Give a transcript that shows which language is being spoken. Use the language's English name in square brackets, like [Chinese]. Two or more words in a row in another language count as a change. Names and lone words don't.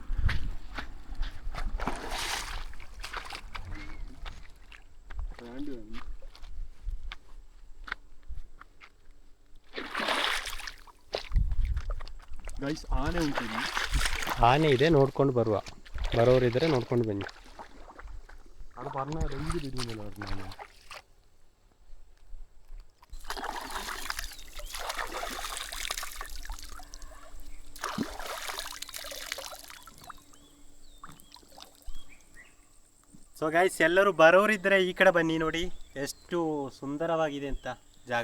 [Kannada] ಗೈಸ್, ಆನೆ ಉಂಟು. ಆನೆ ಇದೆ, ನೋಡ್ಕೊಂಡು ಬರೋರಿದ್ದರೆ ನೋಡ್ಕೊಂಡು ಬನ್ನಿ. [Malayalam] അവിടെ പറഞ്ഞ റേഞ്ച് തിരിയുന്നില്ല പറഞ്ഞു. [English] so guys, [Kannada] ಎಲ್ಲರೂ ಬರೋರಿದ್ದರೆ ಈ ಕಡೆ ಬನ್ನಿ. ನೋಡಿ ಎಷ್ಟು ಸುಂದರವಾಗಿದೆ ಅಂತ ಜಾಗ.